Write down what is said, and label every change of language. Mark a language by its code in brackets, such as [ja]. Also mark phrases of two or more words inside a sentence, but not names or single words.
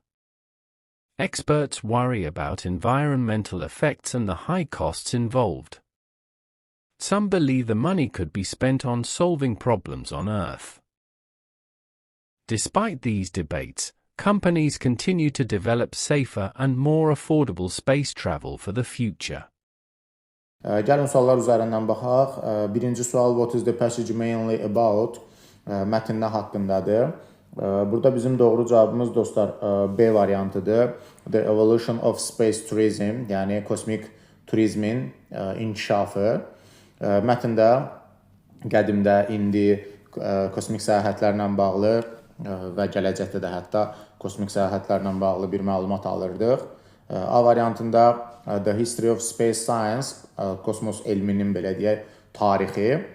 [en] Experts worry about environmental effects and the high costs involved. Some believe the money could be spent on solving problems on Earth. Despite these debates, companies continue to develop safer and more affordable space travel for the future. [az] Gəlin suallar üzərindən baxaq. Birinci sual, [en] what is the passage mainly about? [az] Mətn nə haqqındadır? Burada bizim doğru cavabımız dostlar B variantıdır. [en] The evolution of space tourism, [az] yəni kosmik turizmin inkişafı. Mətndə qədimdə, indi kosmik səyahətlərlə bağlı və gələcəkdə də hətta kosmik səyahətlərlə bağlı bir məlumat alırdıq. A variantında [en] The History of Space Science, [az] kosmos elminin belə deyək, tarixi.